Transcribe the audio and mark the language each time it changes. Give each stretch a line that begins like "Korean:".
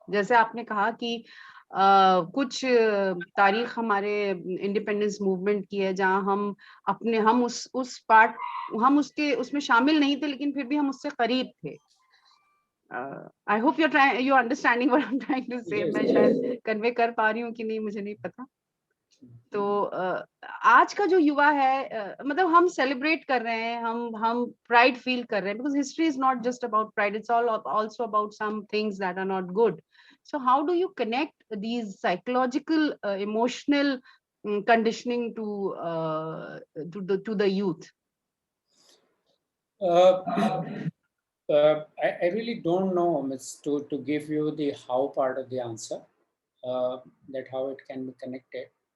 Hindi: जैसे आपने कहा कि कुछ तारीख हमारे इंडिपेंडेंस मूवमेंट की है जहां हम उस पार्ट हम उसमें शामिल नहीं थे, लेकिन फिर भी हम उससे करीब थे.
English: I hope you're understanding what I'm trying to say.
Hindi: मैं शायद कन्वे कर पा रही हूँ कि नहीं मुझे नहीं पता. तो आज का जो युवा है मतलब हम सेलिब्रेट कर रहे हैं, हम प्राइड फील कर रहे हैं,
English: because history is not just about pride, it's also about some things that are not good. So how do you connect these psychological emotional conditioning to the youth? I really don't know, Ms. to give you the how part of the answer, that how it can be connected.